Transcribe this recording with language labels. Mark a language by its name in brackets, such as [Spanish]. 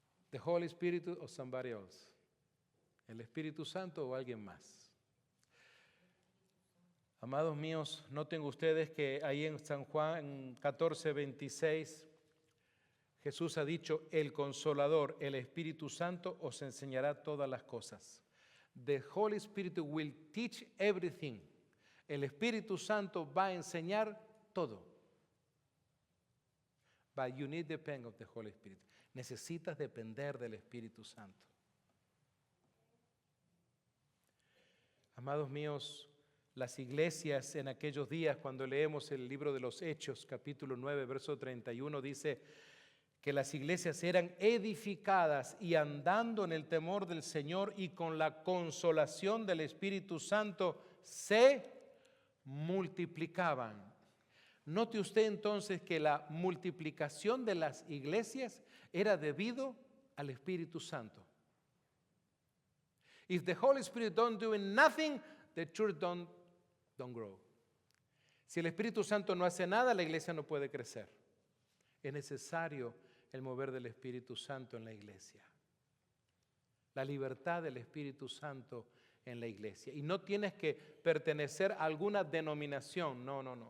[English] The Holy Spirit or somebody else? [Spanish] ¿El Espíritu Santo o alguien más? Amados míos, noten ustedes que ahí en San Juan 14:26 Jesús ha dicho, el Consolador, el Espíritu Santo os enseñará todas las cosas. [English] The Holy Spirit will teach everything. [Spanish] El Espíritu Santo va a enseñar todo. [English] But you need the depend of the Holy Spirit. [Spanish] Necesitas depender del Espíritu Santo. Amados míos, las iglesias en aquellos días, cuando leemos el libro de los Hechos, capítulo 9, verso 31, dice que las iglesias eran edificadas y andando en el temor del Señor y con la consolación del Espíritu Santo se multiplicaban. Note usted entonces que la multiplicación de las iglesias era debido al Espíritu Santo. [English] If the Holy Spirit don't do nothing, the church don't grow. [Spanish] Si el Espíritu Santo no hace nada, la iglesia no puede crecer. Es necesario el mover del Espíritu Santo en la iglesia. La libertad del Espíritu Santo en la iglesia. Y no tienes que pertenecer a alguna denominación. No.